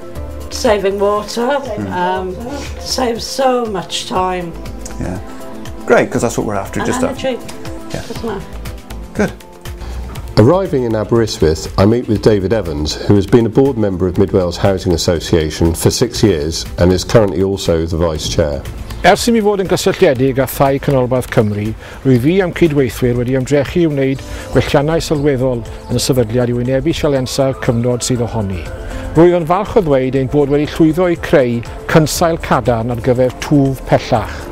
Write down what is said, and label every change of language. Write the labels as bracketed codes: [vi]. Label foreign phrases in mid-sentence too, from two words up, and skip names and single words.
[en] Saving water, saves so much time. Yeah, great, because that's what we're after. And just energy. Yeah. Good. Arriving in Aberystwyth, I meet with David Evans, who has been a board member of Mid Wales Housing Association for 6 years and is currently also the Vice Chair. [cy] Ers i mi fod yn gysylltiedig â thai canolbarth Cymru, rwy fi am cydweithwyr wedi ymdrechu i wneud gwelliannau sylweddol yn y sefydliad i wynebu sialensa'r cyfnod sydd ohoni. Rwyf yn falch o ddweud ein bod wedi llwyddo i creu cynsail cadarn ar gyfer twf pellach.